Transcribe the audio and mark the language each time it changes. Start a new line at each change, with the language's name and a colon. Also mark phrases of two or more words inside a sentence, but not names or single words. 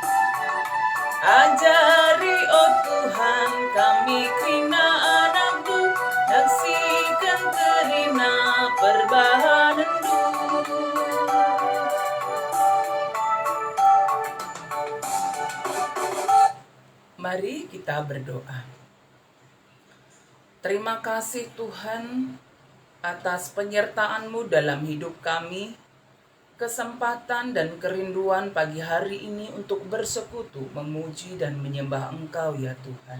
Batak Karo: Ajari oh Tuhan kami krina anakmu, naksikan terina perbahananmu.
Indonesian: Mari kita berdoa. Terima kasih Tuhan atas penyertaan-Mu dalam hidup kami, kesempatan dan kerinduan pagi hari ini untuk bersekutu, memuji dan menyembah Engkau ya Tuhan.